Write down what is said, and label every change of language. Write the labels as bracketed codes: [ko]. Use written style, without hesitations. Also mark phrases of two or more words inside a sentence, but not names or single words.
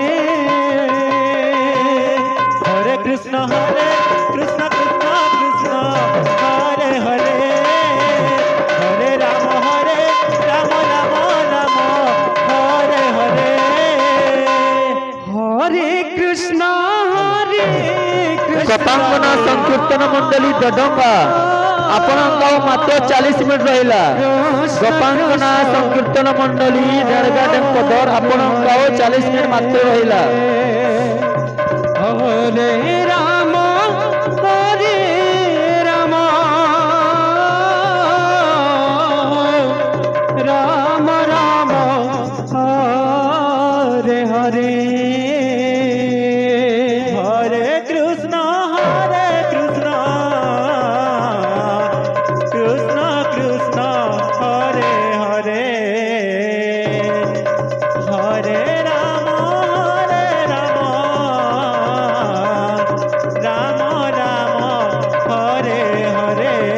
[sa] হরে কৃষ্ণ কৃষ্ণ কৃষ্ণ হরে হরে হরে রাম রাম হরে হরে হরে কৃষ্ণ [or] ଗୋପାଙ୍ଗନା ସଂକୀର୍ତ୍ତନ ମଣ୍ଡଳୀ ଦଡଙ୍ଗା ଆପଣଙ୍କ ଆଉ ମାତ୍ର 40 ମିନିଟ ରହିଲା ଗୋପାଙ୍ଗନା ସଂକୀର୍ତ୍ତନ ମଣ୍ଡଳୀ ରେଳଗା ଡେମ୍ପଦର ଆପଣଙ୍କ ଆଉ 40 ମିନିଟ ମାତ୍ର ରହିଲା [sa] হরে রাম হরে রাম রাম রাম হরে হরে হরে কৃষ্ণ কৃষ্ণ কৃষ্ণ হরে হরে হরে রাম রাম রাম হরে হরে